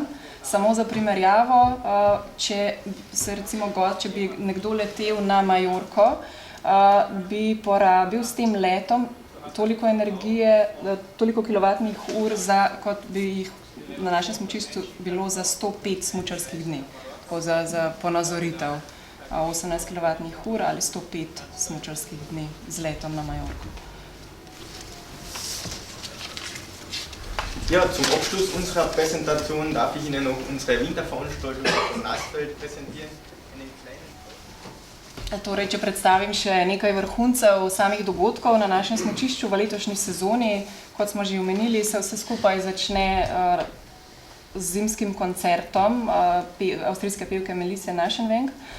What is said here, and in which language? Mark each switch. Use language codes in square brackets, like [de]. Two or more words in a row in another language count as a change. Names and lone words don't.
[sl] Samo za primerjavo, če bi nekdo letel na Majorko, bi porabil s tem letom toliko energije, toliko kWh, kot bi jih na našem smučišču bilo za 105 smučarskih dni. Tako za ponazoritev. 18 kWh ali 105 smučarskih dni z letom na Majorko. [de] Ja, zum Abschluss unserer Präsentation darf ich Ihnen noch unsere Winterveranstaltung in Nassfeld präsentieren. [sl] Torej, če predstavim še nekaj vrhuncev samih dogodkov na našem smučišču v letošnji sezoni, kot smo že omenili, se vse skupaj začne z zimskim koncertom avstrijske pevke Melisse Naschenweng.